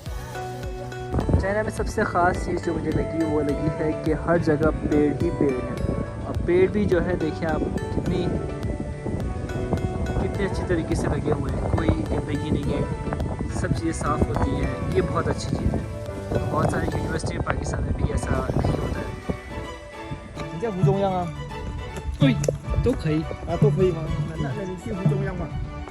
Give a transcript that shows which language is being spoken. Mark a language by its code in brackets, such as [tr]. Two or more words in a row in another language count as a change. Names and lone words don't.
[hi] चाइना में सबसे ख़ास चीज़ जो मुझे लगी वो लगी है कि हर जगह पेड़ ही पेड़ हैं। और पेड़ भी जो है देखिए आप कितनी अच्छी तरीके से लगे हुए हैं, कोई गंदगी नहीं है, सब चीज़ें साफ़ होती हैं। ये बहुत अच्छी चीज़ है। बहुत सारी यूनिवर्सिटी पाकिस्तान में भी ऐसा नहीं होता है। [zh] 你在湖中央啊？对，都可以。啊，都可以吗？那你去湖中央吧。